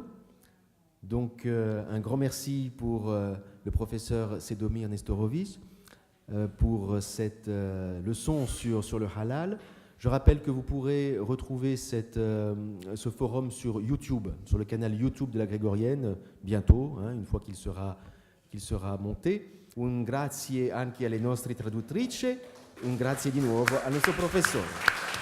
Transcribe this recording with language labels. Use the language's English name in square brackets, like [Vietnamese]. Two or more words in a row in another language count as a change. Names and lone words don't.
[French] Donc, un grand merci pour le professeur Sedomir Nestorović pour cette leçon sur le halal. Je rappelle que vous pourrez retrouver ce forum sur YouTube, sur le canal YouTube de la Grégorienne, bientôt, une fois qu'il sera monté. [Italian] Un grazie anche alle nostre traduttrici, un grazie di nuovo al nostro professore.